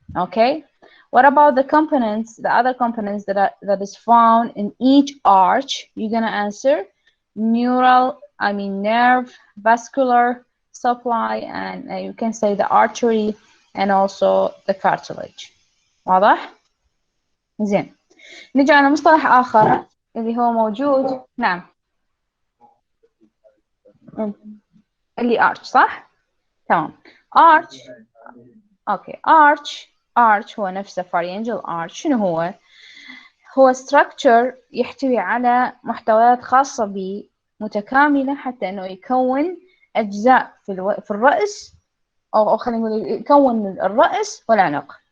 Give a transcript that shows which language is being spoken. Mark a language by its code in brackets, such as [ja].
[en] Okay, what about the components, the other components that is found in each arch? You're gonna answer nerve, vascular supply, and you can say the artery and also the cartilage. [ar] واضح؟ زين. نجي على مصطلح آخر اللي هو موجود. نعم. اللي arch صح؟ تمام. arch. اوكي arch هو نفسه pharyngeal arch. شنو هو structure يحتوي على محتويات خاصة به متكاملة حتى انه يكون اجزاء في الرأس، او خلينا نقول يكون الرأس والعنق.